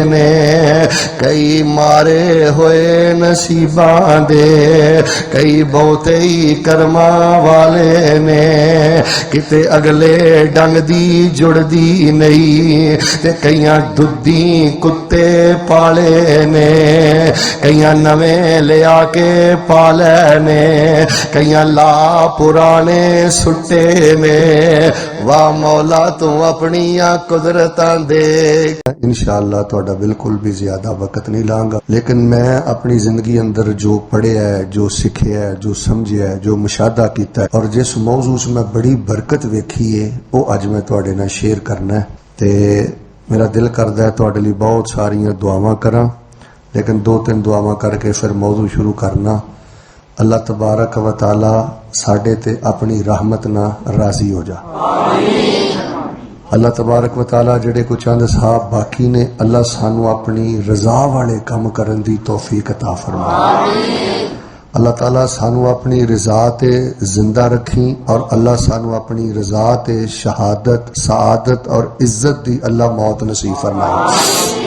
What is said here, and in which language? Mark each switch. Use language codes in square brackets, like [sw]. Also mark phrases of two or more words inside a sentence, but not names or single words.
[pa] نے، کئی مارے ہوئے نصیباں دے، کئی بہتے ہی کرماں والے نے، کتے اگلے ڈنگ دی جڑدی نہیں، تے کئیاں دُدھی کتے پالے نے، کئیاں نویں لیا کے پالے نے، کئیاں لا پرانے سٹے میں. واہ مولا تُو اپنیاں قدرتاں دے. انشاءاللہ تہاڈا بالکل بھی زیادہ وقت نہیں لانگا، لیکن میں اپنی زندگی اندر جو پڑھیا ہے، جو سکھیا ہے، جو سمجھیا ہے، جو مشاہدہ کیا ہے، اور جس موضوع سے میں بڑی برکت ویکھی ہے، وہ اج میں تہاڈے نال شیئر کرنا ہے. تے میرا دل کردا ہے تہاڈے لئی بہت ساریاں دعاواں کراں، لیکن 2-3 دعاواں کر کے فیر موضوع شروع کرنا. اللہ تبارک و تعالیٰ ساڈے تے اپنی رحمت نال راضی ہو جا. اللہ تبارک و تعالیٰ جیہڑے کجھ چند ساہ باقی نے، اللہ سانوں اپنی رضا والے کم کرن دی توفیق عطا فرمائے. اللہ تعالیٰ سانوں اپنی رضا تے زندہ رکھی، اور اللہ سانوں اپنی رضا تے شہادت، سعادت اور عزت دی اللہ موت نصیب فرمائے.